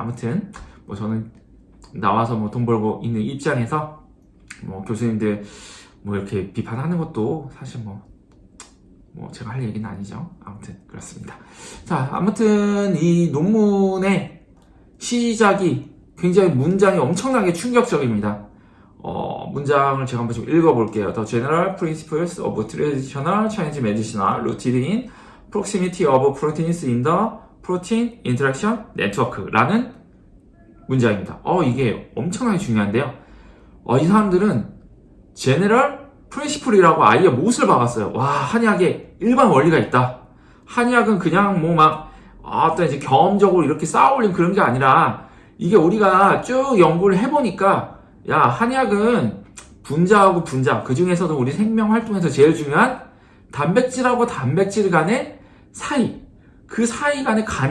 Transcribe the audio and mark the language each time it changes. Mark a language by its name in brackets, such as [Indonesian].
[Korean] 아무튼 저는 나와서 돈 벌고 있는 입장에서 교수님들 이렇게 비판하는 것도 사실 제가 할 얘기는 아니죠. 아무튼 그렇습니다. 자, 아무튼 이 논문의 시작이 굉장히 문장이 엄청나게 충격적입니다. 문장을 제가 한번 좀 읽어볼게요. [English] The general principles of traditional Chinese medicine rooted in proximity of proteins in the protein interaction network [Korean] 라는 문장입니다. 이게 엄청나게 중요한데요. 이 사람들은 general principle이라고 아예 못을 박았어요. 와, 한의학에 일반 원리가 있다. 한의학은 그냥 어떤 이제 경험적으로 이렇게 쌓아올린 그런 게 아니라 이게 우리가 쭉 연구를 해보니까 한의학은 분자하고 분자, 그 중에서도 우리 생명 활동에서 제일 중요한 단백질하고 단백질 간의 사이, 그 사이 간의